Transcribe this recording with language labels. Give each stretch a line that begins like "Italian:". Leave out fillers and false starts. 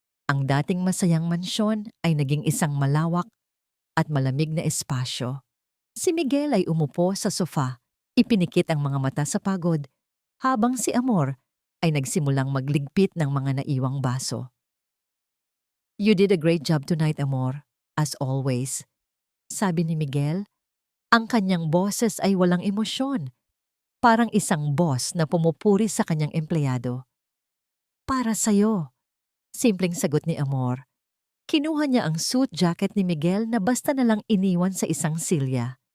Filipino: Ang dating masayang mansyon ay naging isang malawak at malamig na espasyo. Si Miguel ay umupo sa sofa, ipinikit ang mga mata sa pagod, habang si Amor ay nagsimulang magligpit ng mga naiwang baso.
English: "You did a great job tonight, Amor, as always,"
Filipino: sabi ni Miguel. Ang kanyang boses ay walang emosyon, parang isang boss na pumupuri sa kanyang empleyado. "Para sa'yo," simpleng sagot ni Amor. Kinuha niya ang suit jacket ni Miguel na basta na lang iniwan sa isang silya.